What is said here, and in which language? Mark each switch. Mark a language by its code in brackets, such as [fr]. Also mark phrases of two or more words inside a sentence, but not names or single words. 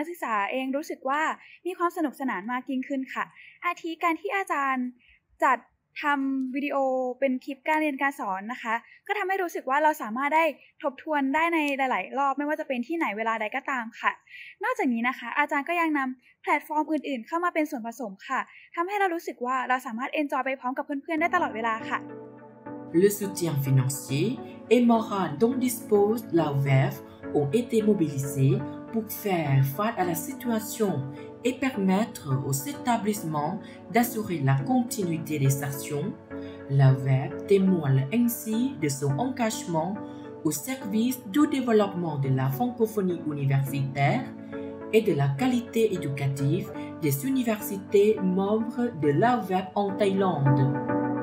[th] ศึกษาเองรู้สึกว่ามีความสนุกสนานมากยิ่งขึ้นค่ะอาทิการที่อาจารย์จัดทำวิดีโอเป็นคลิปการเรียนการสอนนะคะก็ทำให้รู้สึกว่าเราสามารถได้ทบทวนได้ในหลายๆรอบไม่ว่าจะเป็นที่ไหนเวลาใดก็ตามค่ะนอกจากนี้นะคะอาจารย์ก็ยังนำแพลตฟอร์มอื่นๆเข้ามาเป็นส่วนผสมค่ะทำให้เรารู้สึกว่าเราสามารถเอนจอยไปพร้อมกับเพื่อนๆได้ตลอดเวลาค่ะ [fr] Le soutien financier et moral dont dispose la WEF ont été mobilisés pour faire face à la situation et permettre aux établissements d'assurer la continuité des actions. La WEF témoigne ainsi de son engagement au service du développement de la francophonie universitaire et de la qualité éducative des universités membres de la WEF en Thaïlande.